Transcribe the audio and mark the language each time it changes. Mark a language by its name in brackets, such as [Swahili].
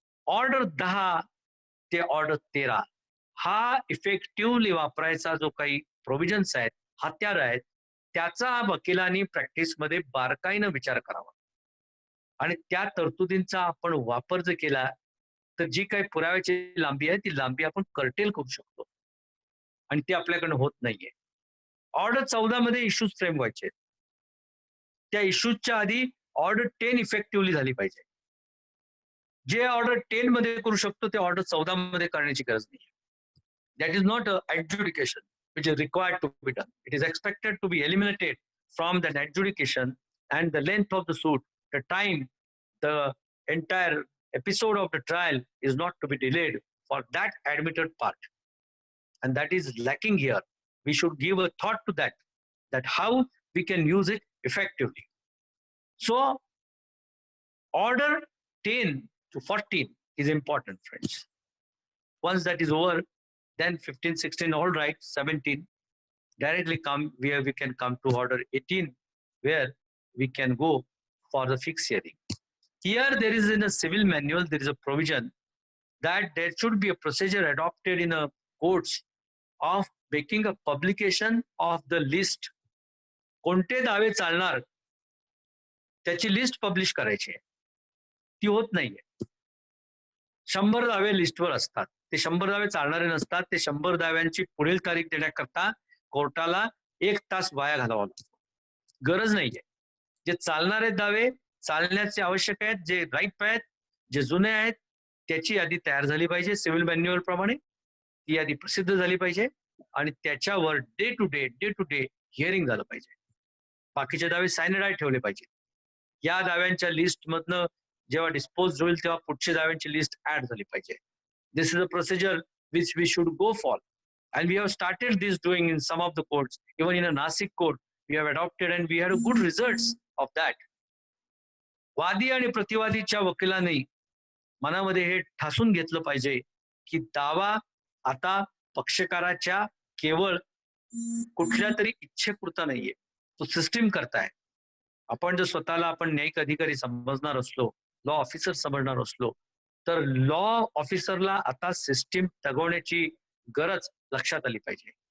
[Marathi] Order 10 ते order 13 हा effectively वापरायचा जो काही प्रोव्हिजन्स आहेत, हत्यार आहेत, त्याचा वकिलांनी प्रॅक्टिसमध्ये बारकाईनं विचार करावा आणि त्या तरतुदींचा आपण वापर जर केला तर जी काही पुराव्याची लांबी आहे ती लांबी आपण कर्टेल करू शकतो आणि ते आपल्याकडे होत नाहीये. ऑर्डर 14 मध्ये इश्यूज फ्रेम व्हायचे. त्या इश्यूजच्या आधी ऑर्डर 10 इफेक्टिव्हली झाली पाहिजे. जे ऑर्डर 10 मध्ये करू शकतो ते ऑर्डर 14 मध्ये करण्याची गरज नाही. [English] That is not adjudication which is required to be done. It is expected to be eliminated from that adjudication and the length of the suit, the time, the entire episode of the trial is not to be delayed for that admitted part. And that is lacking here. We should give a thought to that how we can use it effectively. So, order 10 to 14 is important, friends. Once that is over, then 15, 16, all right, 17, directly come where we can come to order 18, where we can go for the fixed hearing. Here there is in a civil manual, there is a provision that there should be a procedure adopted in a courts of making a publication of the list. [Marathi] कोणते दावे चालणार त्याची list publish करायची आहे, ती होत नाहीये. 100 दावे लिस्टवर असतात, ते 100 दावे चालणारे नसतात. ते 100 दाव्यांची पुढील तारीख देण्याकरता कोर्टाला 1 तास वाया घालावा लागतो. गरज नाहीये. जे चालणारे दावे चालण्याचे आवश्यक आहेत, जे राईट आहेत, जे जुने आहेत, त्याची यादी तयार झाली पाहिजे सिव्हिल मॅन्युअल प्रमाणे. ती यादी प्रसिद्ध झाली पाहिजे आणि त्याच्यावर डे टू डे हिअरिंग झालं पाहिजे. बाकीचे दावे सायनडाईड ठेवले पाहिजे. या दाव्यांच्या लिस्ट मधनं जेव्हा डिस्पोज होईल तेव्हा पुढच्या दाव्यांची लिस्ट ऍड झाली पाहिजे. [English] This is a procedure which we should go for, and we have started this doing in some of the courts. Even in a Nasik court, we have adopted and we had a good results of that. [Marathi] वादी आणि प्रतिवादीच्या वकिलांनी मनामध्ये हे ठासून घेतलं पाहिजे की दावा आता पक्षकाराच्या केवळ कुठल्या तरी इच्छेपुरता नाहीये, तो सिस्टीम करताय. आपण जर स्वतःला आपण न्यायिक अधिकारी समजणार असलो, लॉ ऑफिसर समजणार असलो, तर लॉ ऑफिसरला आता सिस्टीम तगवण्याची गरज लक्षात आली पाहिजे.